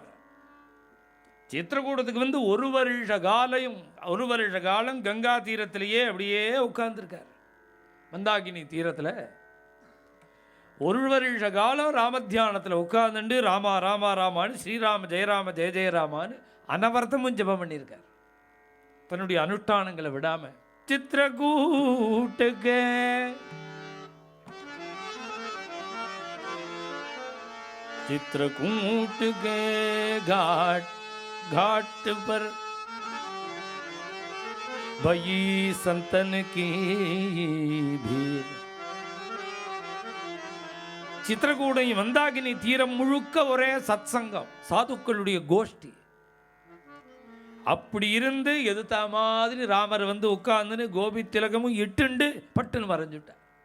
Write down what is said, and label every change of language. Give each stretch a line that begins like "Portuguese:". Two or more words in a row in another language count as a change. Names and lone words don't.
Tamil: சித்திரக்கூடத்துக்கு வந்து 1 வருஷ காலம் கங்கா தீரத்திலேயே அப்படியே உட்கார்ந்துருக்கார். மந்தாகினி தீரத்தில் 1 வருஷ காலம் ராமத்தியானத்தில் உட்கார்ந்துட்டு ராமா ராமா ராமான்னு ஸ்ரீராம ஜெயராம ஜெய ஜெயராமான்னு அனவர்த்தமும் ஜெபம் பண்ணியிருக்கார் தன்னுடைய அனுஷ்டானங்களை விடாமல்.
Hindi: चित्रकूट के घाट पर भई संतन की भीड़.
Tamil: சித்திரகூடை மந்தாகினி தீரம் முழுக்க ஒரே சத்சங்கம், சாதுக்களுடைய கோஷ்டி. அப்படி இருந்து எதுத்தா மாதிரி ராமர் வந்து உட்கார்ந்துன்னு கோபி திலகமும் இட்டுண்டு பட்டுன்னு மறைஞ்சுட்டார்.